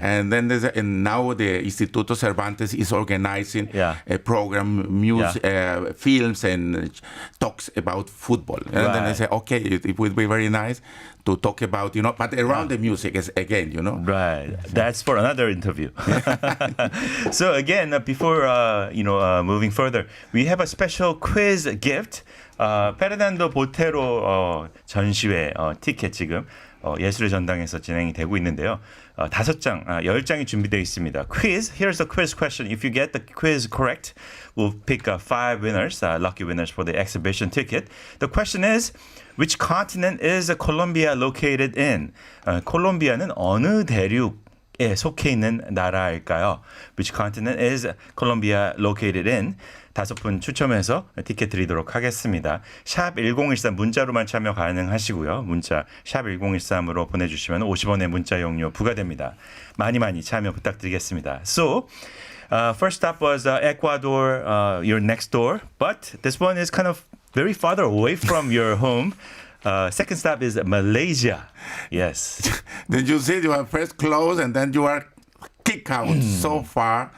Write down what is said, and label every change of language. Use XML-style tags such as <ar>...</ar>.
<en>And then and now the Instituto Cervantes is organizing a program, music, films and talks about football. And then I say, okay, it would be very nice to talk about, but around the music is again, Right. That's for another interview. So again, before, moving further, we have a special quiz gift.</en> <ko>페르난도 보테로 전시회 티켓 지금 예술의 전당에서 진행이 되고 있는데요. 5장, 10장이 준비되어 있습니다.</ko> <en>Quiz. Here's the quiz question. If you get the quiz correct, we'll pick 5 winners, lucky winners for the exhibition ticket. The question is, which continent is Colombia located in?</en> <ko>콜롬비아는 어느 대륙에 속해 있는 나라일까요?</ko> <en>Which continent is Colombia located in?</en> <ko>5분 추첨해서 티켓 드리도록 하겠습니다. 샵 1013 문자로만 참여 가능하시고요. 문자 샵 1013으로 보내주시면 50원의 문자 용료 부과됩니다. 많이 참여 부탁드리겠습니다.</ko> <en>So, first stop was Ecuador, your next door. But this one is kind of very farther away from your home. Second stop is Malaysia. Yes. Then you said you are first close and then you are kicked out so far.</en>